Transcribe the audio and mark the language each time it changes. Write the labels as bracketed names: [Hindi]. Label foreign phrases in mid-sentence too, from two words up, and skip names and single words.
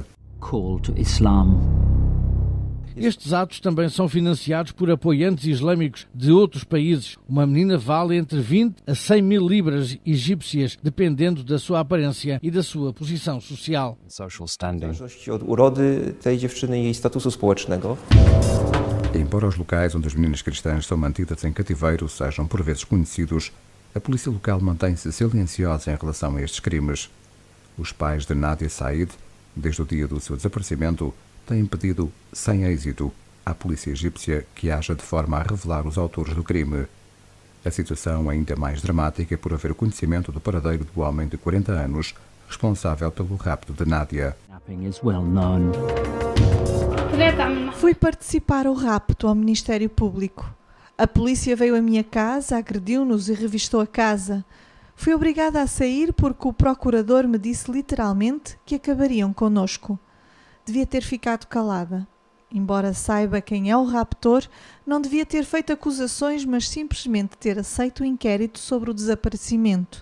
[English] Call to Islam. [Portuguese] Estes atos também são financiados por apoiantes islâmicos de outros países. Uma menina vale entre 20 a 100 mil libras egípcias, dependendo da sua aparência e da sua posição social. [English] Social standing. [Polish] W zależności od urody tej dziewczyny i jej statusu społecznego. [Portuguese] Embora os locais onde as meninas cristãs são mantidas em cativeiro sejam por vezes conhecidos, a polícia local mantém-se silenciosa em relação a estes crimes. Os pais de Nadia Said, desde o dia do seu desaparecimento, têm pedido, sem êxito, à polícia egípcia que haja de forma a revelar os autores do crime. A situação é ainda mais dramática por haver conhecimento do paradeiro do homem de 40 anos responsável pelo rapto de Nadia. [English] Kidnapping is well known. [Portuguese] Fui participar ao rapto ao Ministério Público. A polícia veio à minha casa, agrediu-nos e revistou a casa. Fui obrigada a sair porque o procurador me disse literalmente que acabariam connosco. Devia ter ficado calada. Embora saiba quem é o raptor, não devia ter feito acusações, mas simplesmente ter aceito o inquérito sobre o desaparecimento.